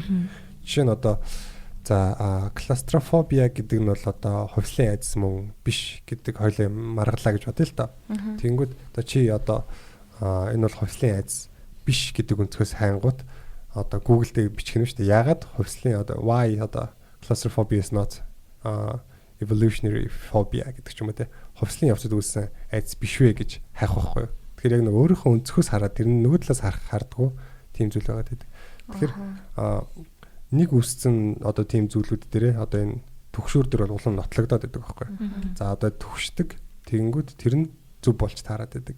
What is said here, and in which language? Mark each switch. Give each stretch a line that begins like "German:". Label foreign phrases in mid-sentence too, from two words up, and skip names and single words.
Mongolian: Жишээ нь одоо за клаустрофобия гэдэг нь бол одоо хувьслын айдас мөн биш гэдэг хоёлаа маргалаа гэж бодъё л доо. Тэгэнгүүт одоо чи одоо энэ бол хувьслын айдас биш гэдэг өнцгөөс хайнгууд одоо Google дээр бичих юм шүү дээ. Яагаад хувьслын одоо why одоо
English: claustrophobia is not evolutionary phobia
Mongolian: гэдэг ч юм уу те. Хувьслын явцад үүссэн айдас биш вэ гэж хайх байхгүй юу. Тэгэхээр яг нэг өөрийнхөө өнцгөөс хараад тэр нөгөө талаас хардггүй тийм зүйл байгаа гэдэг. Тэгэхээр нэг үүссэн одоо тийм зүйлүүд дээрээ одоо энэ төгшүүр дээр бол улам нотлогдоод байдаг байхгүй юу. За одоо төгшдөг тэгэнгүүт тэр нь зөв болж таарад байдаг.